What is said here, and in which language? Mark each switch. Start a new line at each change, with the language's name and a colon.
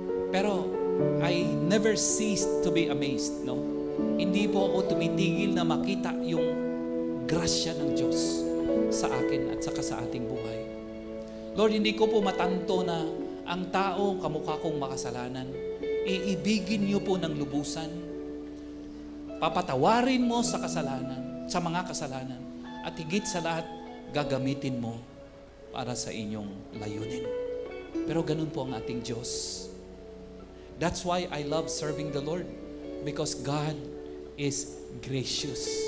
English: Pero I never ceased to be amazed, no?
Filipino: Hindi po ako tumitigil na makita yung grasya ng Diyos sa akin at saka sa ating buhay. Lord, hindi ko po matanto na ang tao kamukha kong makasalanan. Iibigin niyo po ng lubusan. Papatawarin mo sa kasalanan, sa mga kasalanan. At higit sa lahat, gagamitin mo para sa inyong layunin. Pero ganun po ang ating Diyos.
English: That's why I love serving the Lord. Because God is gracious.